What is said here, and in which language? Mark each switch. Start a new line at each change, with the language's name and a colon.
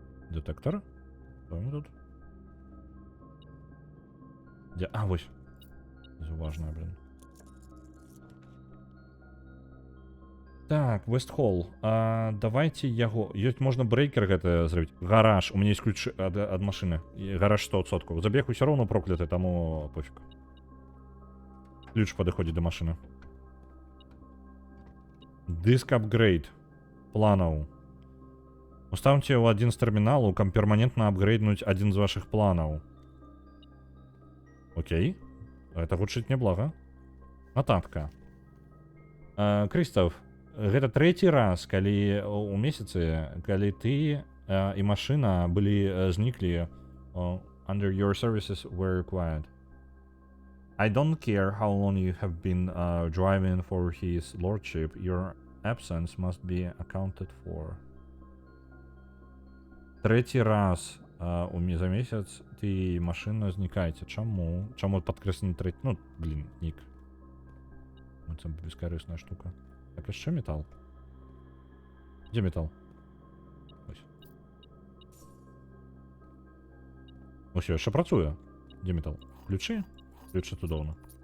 Russian: Детектор? Что мы тут? Где? А, вось. Это важное, блин.
Belarusian: Так, Вестхолл. Давайте яго... Ёсць, можна брейкер гэта зрабіць.
Russian: Гараж. У меня есть ключ ад машины. И гараж 100%.
Belarusian: Забег усё роўно прокляты, таму пофиг. Ключ падыходзіць до машины. Диск апгрейд. Планаў. Уставьте ў адзін з тэрміналаў, каб перманентна апгрейднуць адзін з вашых планаў. Окей. Это гучыць няблага. Нататка. Крыстав, гэта трэці раз, калі у месяцы, калі ты і машына былі зніклі
English: under your services were required. I don't care how long you have been driving for his lordship, your absence must be accounted for.
Ukrainian: Третій раз
Belarusian: За месяц ты машина знікаеце. Чаму? Чаму падкрэслены трэці? Ну, блин, нік. Це бескарысная штука. Так, яшчэ метал? Дзе метал? Ось. Ось яшчэ працуе. Дзе метал? Ключы? Ключы цудоўна.